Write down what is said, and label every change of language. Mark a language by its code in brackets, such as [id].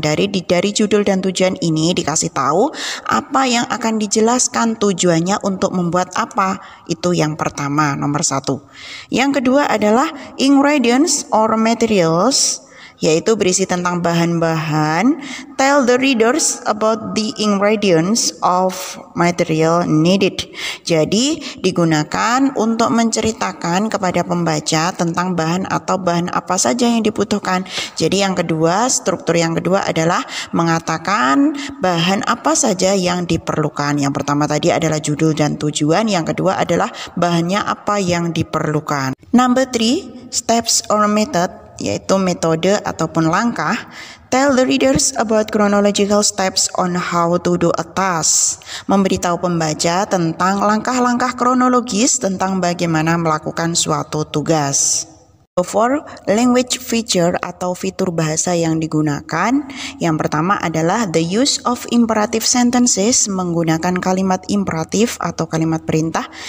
[id] Dari judul dan tujuan ini dikasih tahu apa yang akan dijelaskan, tujuannya untuk membuat apa. Itu yang pertama, nomor 1. Yang kedua adalah [en] ingredients or materials, [id] yaitu berisi tentang bahan-bahan. [en] Tell the readers about the ingredients of material needed. [id] Jadi digunakan untuk menceritakan kepada pembaca tentang bahan atau bahan apa saja yang dibutuhkan. Jadi yang kedua, struktur yang kedua adalah mengatakan bahan apa saja yang diperlukan. Yang pertama tadi adalah judul dan tujuan, yang kedua adalah bahannya apa yang diperlukan. [en] Number 3, steps or method, [id] yaitu metode ataupun langkah. [en] Tell the readers about chronological steps on how to do a task. [id] Memberitahu pembaca tentang langkah-langkah kronologis tentang bagaimana melakukan suatu tugas. [en] For language feature [id] atau fitur bahasa yang digunakan, yang pertama adalah [en] the use of imperative sentences, [id] menggunakan kalimat imperatif atau kalimat perintah.